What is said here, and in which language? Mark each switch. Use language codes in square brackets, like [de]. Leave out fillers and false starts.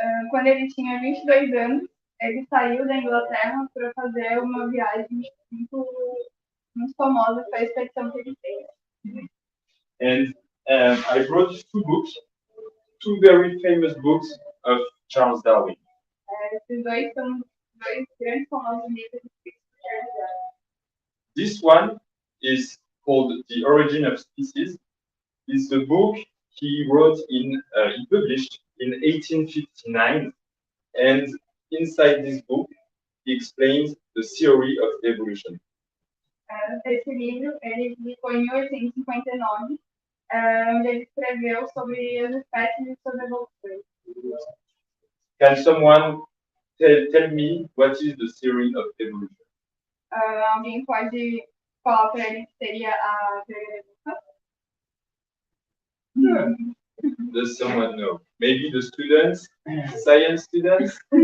[pt] Quando ele tinha 22 anos, ele saiu da Inglaterra para fazer uma viagem muito famosa para a expedição que ele fez. [en] And I brought two very famous books of Charles Darwin. [pt] Esses dois são dois grandes famosos livros de Charles Darwin. [en] This one is called The Origin of Species. It's the book he published in 1859, and inside this book he explains the theory of evolution. [pt] Esse livro ele publicou em 1859, onde ele escreveu sobre as espécies e sobre a evolução. [en] Can someone tell me what is the theory of evolution? [pt] Alguém pode falar para ele que seria a teoria da evolução? [en] Does someone know? Maybe the students, science students?